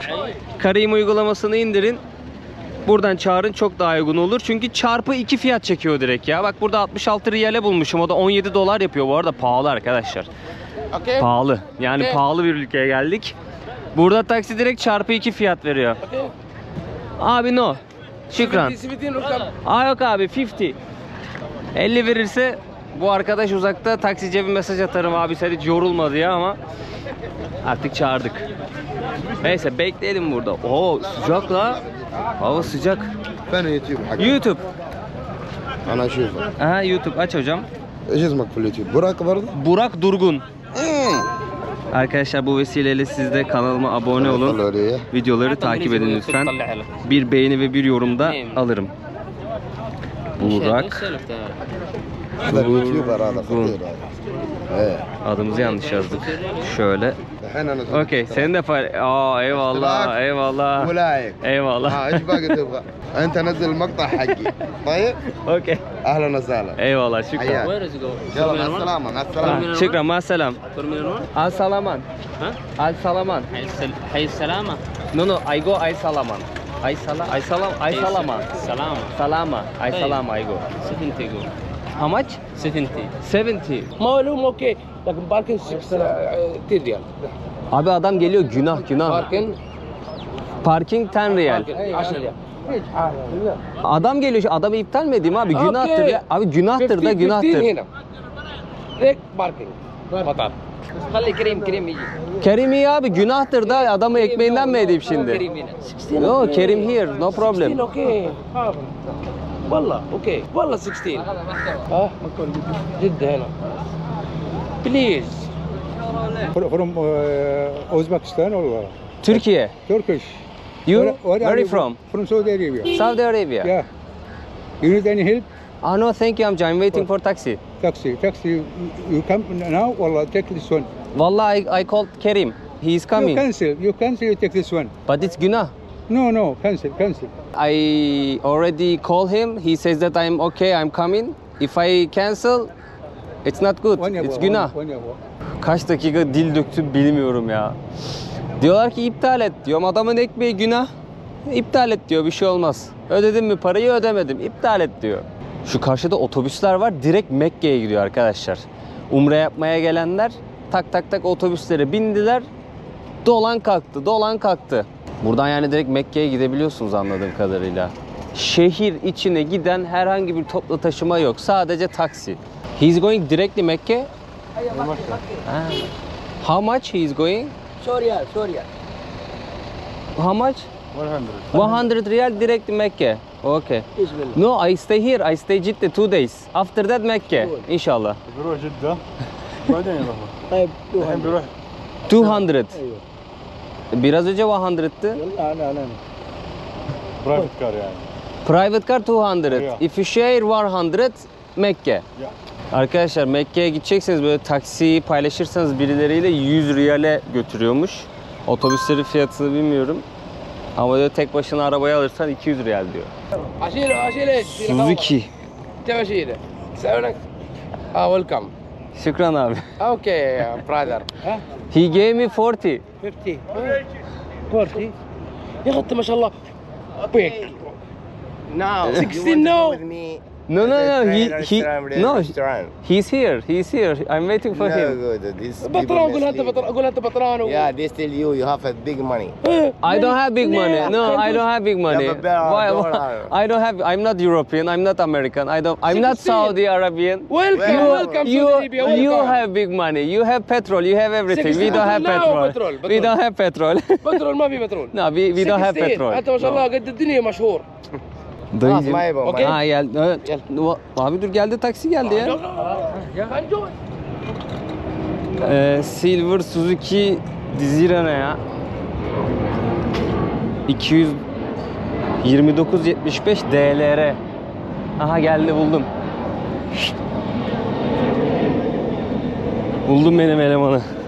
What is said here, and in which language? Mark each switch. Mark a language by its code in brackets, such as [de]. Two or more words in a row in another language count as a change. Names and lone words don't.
[tr] Karim uygulamasını indirin. Buradan çağırın, çok daha uygun olur. Çünkü çarpı 2 fiyat çekiyor direkt ya. Bak burada 66 riyale bulmuşum. O da 17 dolar yapıyor. Bu arada pahalı arkadaşlar. [en] Okay. [tr] Pahalı. Yani [en] Okay. [tr] pahalı bir ülkeye geldik. Burada taksi direkt çarpı 2 fiyat veriyor. [en] Okay. [tr] Abi no. Şükran. [en] Seventeen, welcome. [tr] Yok abi 50. 50 verirse Bu arkadaş uzakta, taksiciye bir mesaj atarım abi sen hiç yorulma diye ama artık çağırdık. Neyse bekleyelim burada. Oo sıcak la. Hava sıcak. [ar] فين يوتيوب حقك؟ YouTube. انا اشوفه. [tr] Aha YouTube aç hocam. [ar] ايش اسمك في اليوتيوب؟ براك برضه؟ [tr] Burak Durgun. Arkadaşlar bu vesileyle siz de kanalıma abone olun. Videoları takip edin lütfen. Bir beğeni ve bir yorum da alırım. Burak [ar] هذا اليوتيوبر هذا [tr] Durgun. [ar] خطير هذا. ايه [tr] Adımızı yanlış yazdık. Şöyle. [ar] الحين انا [tr] Okey, senin de Aa eyvallah, eyvallah. [ar] ولايك. [tr] Eyvallah. [ar] ها ايش باقي تبغى؟ انت نزل المقطع حقي. طيب؟ [en] Okey. [ar] اهلا وسهلا. [tr] Eyvallah, şükran. [ar] حياك. [en] Where is it go? [ar] يلا مع السلامة مع السلامة. [tr] Şükran, [ar] مع السلام. [en] Terminal 1? Al salaman. Ha? Al salaman. Hay Salama. No, I go ay salaman. Ay salaman. Salama. Salama. Ay Hey. salama I go. 70 go. How much? 70. 70. [ar] معلوم اوكي لكن باركن 10 ريال. [tr] Abi adam geliyor günah. [ar] باركن [en] Parking 10 riyal. [ar] 10 ريال. [tr] Adam geliyor, adamı iptal mi edeyim abi? Günahtır ya. Abi günahtır da günahtır. [ar] هنا. ليك باركن. مطار. خلي كريم يجي. [tr] Kerim iyi abi, günahtır da adamı ekmeğinden mi edeyim şimdi? [ar] كريم هنا. [en] No, Kerim here, no problem. [ar] اوكي. والله اوكي والله 16 ها جدة هنا بليز [en] From Uzbekistan or [tr] Türkiye. [en] Turkish. You? Where are Where you from? From Saudi Arabia. Saudi Arabia. Yeah. You need any help? Ah no, thank you. I'm waiting for taxi. Taxi. You come now or take this one? Vallahi I called Kerim. He is You coming. cancel. You take this one. But it's günah. No. Cancel. I already called him. He says that I'm okay. I'm coming. If I cancel, it's not good. It's günah. [tr] Kaç dakika dil döktüm bilmiyorum ya. Diyorlar ki iptal et diyorum. Adamın ekmeği günah. İptal et diyor. Bir şey olmaz. Ödedim mi parayı ödemedim. İptal et diyor. Şu karşıda otobüsler var. Direkt Mekke'ye gidiyor arkadaşlar. Umre yapmaya gelenler tak otobüslere bindiler. Dolan kalktı. Buradan yani direkt Mekke'ye gidebiliyorsunuz anladığım kadarıyla. Şehir içine giden herhangi bir toplu taşıma yok. Sadece taksi. [en] He's going directly Mekke? Ah. How much he is going? [ar] سوريا [en] How much? 100 riyal direct Mekke. Okay. [ar] بسم الله [en] No, I stay here. I stay Jeddah 2 days. After that Mekke. İnşallah. [ar] بروح جدة بعدين يروح. طيب الحين بروح 200. [tr] Biraz önce 100'tı. [ar] لا [en] private car [ar] يعني. [en] Private car 200. Yeah. If you share 100 Mekke. Yeah. [tr] Arkadaşlar Mekke'ye gidecekseniz böyle taksiyi paylaşırsanız birileriyle 100 riyale götürüyormuş. Otobüslerin fiyatını bilmiyorum. Ama böyle tek başına arabayı alırsan 200 riyal diyor. [ar] اشيله Suzuki. تبغى اشيله سألك ويلكم [tr] Şükran abi. [ar] اوكي برادر ها [en] He gave me 40. [ar] 50 40 يا اخي انت ما شاء الله بيك [en] No, 16 no No. No. restaurant. He's here. I'm waiting for No him. good. These [ar] بطران قول انت [en] people [ar] بطران قول انت بطران [en] Yeah, they tell you have a big money. I don't have big money. No, I don't have big money. Yeah, but better Why? dollar. I don't have. I'm not European. I'm not American. I'm not 16. Saudi Arabian. welcome You Saudi Arabia you welcome have big money. You have petrol. You have everything. We don't have 16 petrol. petrol. We don't have petrol. [ar] بترول ما في بترول [en] No, we don't have 16. petrol. [ar] انت ما شاء الله قد الدنيا مشهور [tr] Dayıcım. [en] my bom. Okay. [tr] Ha geldi. Evet. Abi dur geldi taksi geldi ya. Silver Suzuki Desire ne ya? 229.75 DLR. Aha geldi buldum. Buldum benim elemanı.